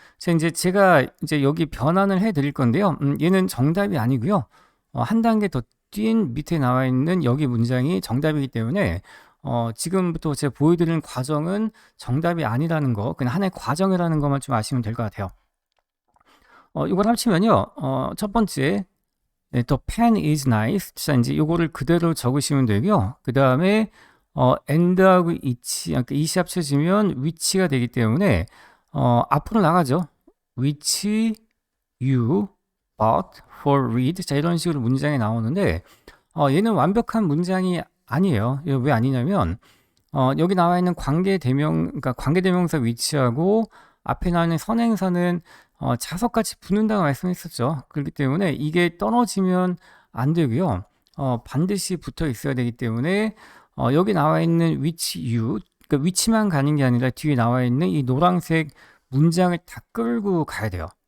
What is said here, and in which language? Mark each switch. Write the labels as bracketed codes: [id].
[ko] 자, 이제 제가 이제 여기 변환을 해 드릴 건데요. 얘는 정답이 아니고요. 한 단계 더 뛴 밑에 나와 있는 여기 문장이 정답이기 때문에 지금부터 제가 보여드리는 과정은 정답이 아니라는 거, 그냥 하나의 과정이라는 것만 좀 아시면 될 것 같아요. 이걸 합치면요. 첫 번째, 네, [en] the pen is nice. [ko] 자, 이제 요거를 그대로 적으시면 되고요. 그 다음에 and하고 it이 합쳐지면 which가 되기 때문에 앞으로 나가죠. [en] which you bought for read. [ko] 자, 이런 식으로 문장이 나오는데 얘는 완벽한 문장이 아니에요. 왜 아니냐면 여기 나와 있는 그러니까 관계대명사 위치하고 앞에 나와 있는 선행사는 자석같이 붙는다고 말씀했었죠. 그렇기 때문에 이게 떨어지면 안 되고요. 반드시 붙어 있어야 되기 때문에 여기 나와 있는 which you, 그러니까 위치만 가는 게 아니라 뒤에 나와 있는 이 노란색 문장을 다 끌고 가야 돼요.